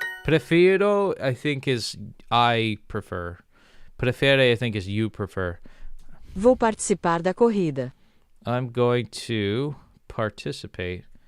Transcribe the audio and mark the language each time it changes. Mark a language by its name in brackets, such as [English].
[English] Prefiro, I think, is I prefer. Prefere, I think, is you prefer. [Portuguese] Vou participar da corrida. [English] I'm going to participate.